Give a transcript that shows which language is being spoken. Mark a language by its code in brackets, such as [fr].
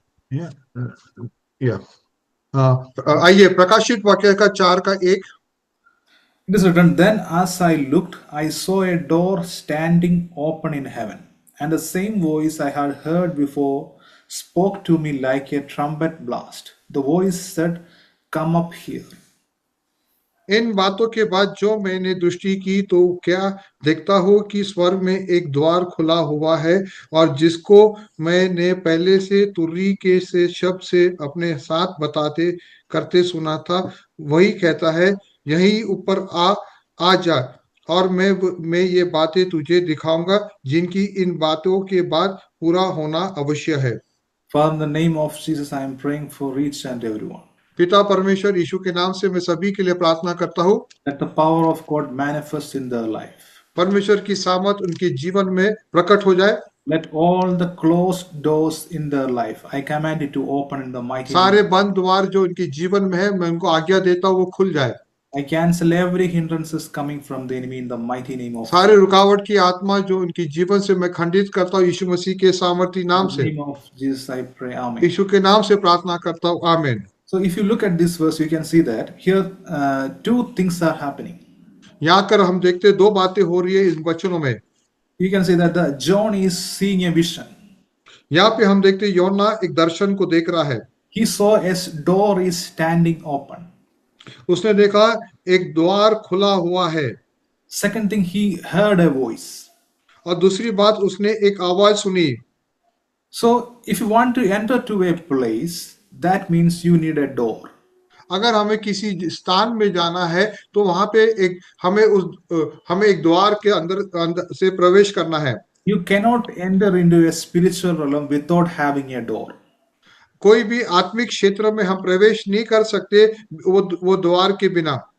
[hi] Yeah. Yeah. आइए प्रकाशित वाक्य का 4:1। [en] It is written, Then as I looked, I saw a door standing open in heaven, and the same voice I had heard before spoke to me like a trumpet blast. The voice said, Come up here. [hi] इन बातों के बाद जो मैंने दृष्टि की तो क्या देखता हूँ कि स्वर्ग में एक द्वार खुला हुआ है और जिसको मैंने पहले से तुर्री के से शब्द से अपने साथ बताते करते सुना था वही कहता है यही ऊपर आ जा और मैं ये बातें तुझे दिखाऊंगा जिनकी इन बातों के बाद पूरा होना अवश्य है। [en] Father, in the name of Jesus, I am praying for each and everyone. [hi] पिता परमेश्वर यीशु के नाम से मैं सभी के लिए प्रार्थना करता हूँ। [en] Let the power of God manifest in their life. [hi] परमेश्वर की सामर्थ उनके जीवन में प्रकट हो जाए। [en] Let all the closed doors in their life, I command it to open in the mighty [hi] सारे [en] name. [hi] बंद द्वार जो उनके जीवन में है मैं उनको आज्ञा देता हूँ वो खुल जाए। [en] I cancel every hindrances coming from the enemy in the mighty name of [hi] सारे रुकावट की आत्मा जो उनके जीवन से मैं खंडित करता हूँ यीशु मसीह के सामर्थी नाम [en] In the [hi] से। [en] name of Jesus, I pray. Amen. [hi] यीशु के नाम से प्रार्थना करता हूँ आमीन। [en] So, if you look at this verse, you can see that here two things are happening. [hi] यहाँ कर हम देखते दो बातें हो रही है इन वचनों में। [en] You can see that the John is seeing a vision. [hi] यहाँ पे हम देखते योना एक दर्शन को देख रहा है। [en] He saw a door is standing open. [hi] उसने देखा एक द्वार खुला हुआ है। [en] Second thing, he heard a voice. [hi] और दूसरी बात उसने एक आवाज सुनी। [en] So, if you want to enter to a place, that means you need a door. [hi] अगर हमें किसी स्थान में जाना है तो वहां पे हमें एक द्वार के अंदर से प्रवेश करना है। [en] You cannot enter into a spiritual realm without having a door. [hi] कोई भी आत्मिक क्षेत्र में हम प्रवेश नहीं कर सकते वो द्वार के बिना।